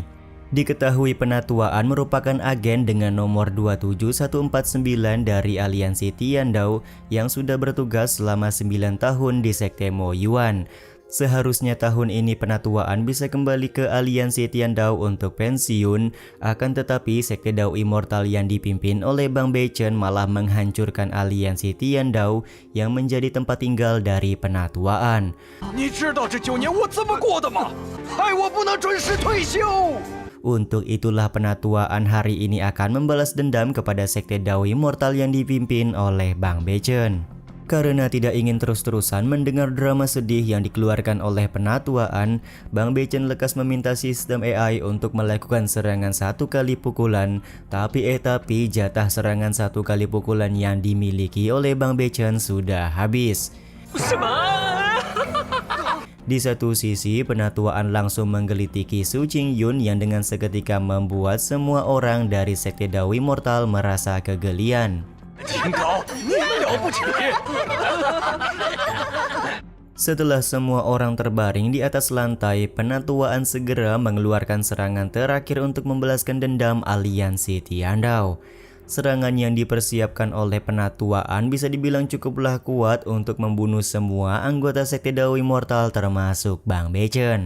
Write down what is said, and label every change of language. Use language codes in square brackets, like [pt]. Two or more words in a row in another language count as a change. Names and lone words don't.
[id] Diketahui penatuaan merupakan agen dengan nomor 27149 dari aliansi Tiandao yang sudah bertugas selama 9 tahun di sekte Mo Yuan. Seharusnya tahun ini penatuaan bisa kembali ke aliansi Tiandao untuk pensiun, akan tetapi sekte Dao Immortal yang dipimpin oleh Bang Beichen malah menghancurkan aliansi Tiandao yang menjadi tempat tinggal dari penatuaan. [zh] 你知道这9年我怎么过的吗？害我不能准时退休。 [id] Untuk itulah penatuaan hari ini akan membalas dendam kepada sekte Dao Immortal yang dipimpin oleh Bang Beichen. Karena tidak ingin terus-terusan mendengar drama sedih yang dikeluarkan oleh Penatuaan, Bang Bechen lekas meminta sistem AI untuk melakukan serangan 1 kali pukulan. Tapi jatah serangan 1 kali pukulan yang dimiliki oleh Bang Bechen sudah habis. Di satu sisi, Penatuaan langsung menggelitiki Su Qingyun yang dengan seketika membuat semua orang dari Sekte Dao Immortal merasa kegelian. [zh] 挺高，你了不起！ [id] Setelah semua orang terbaring di atas lantai, Penatuaan segera mengeluarkan serangan terakhir untuk membalaskan dendam aliansi Tiandao. Serangan yang dipersiapkan oleh Penatuaan bisa dibilang cukuplah kuat untuk membunuh semua anggota Sekte Dao Immortal termasuk Bang Bechen.